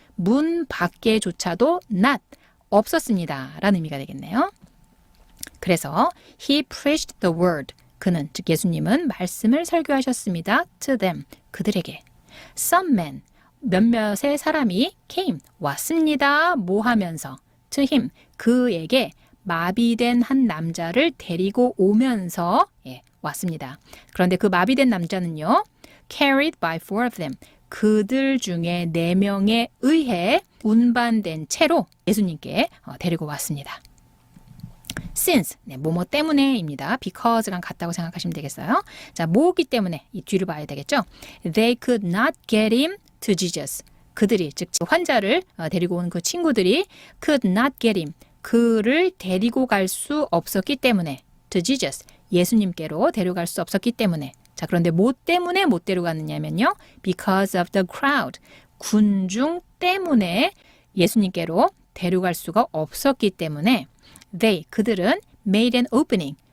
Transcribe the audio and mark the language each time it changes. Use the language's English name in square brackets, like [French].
[Korean] 문 밖에조차도 not 없었습니다. 라는 의미가 되겠네요. 그래서 [English] he preached the word. [Korean] 그는 즉 예수님은 말씀을 설교하셨습니다. [English] to them. [Korean] 그들에게. [English] Some men. [Korean] 몇몇의 사람이 [English] came. [Korean] 왔습니다. 뭐 하면서 [English] to him. [Korean] 그에게 마비된 한 남자를 데리고 오면서 왔습니다. 그런데 그 마비된 남자는요. [English] carried by four of them. [Korean] 그들 중에 4명에 의해 운반된 채로 예수님께 데리고 왔습니다. since, 뭐뭐 때문에입니다. because랑 같다고 생각하시면 되겠어요. 자, 뭐기 때문에 이 뒤를 봐야 되겠죠. [English] They could not get him to Jesus. [Korean] 그들이, 즉 환자를 데리고 온 그 친구들이 [English] could not get him. [Korean] 그를 데리고 갈 수 없었기 때문에 [English] to Jesus. [Korean] 예수님께로 데려갈 수 없었기 때문에. 자, 그런데 뭐 때문에 못 데려갔느냐면요. [English] because of the crowd. [Korean] 군중 때문에 예수님께로 데려갈 수가 없었기 때문에 그들은 [English] made an opening.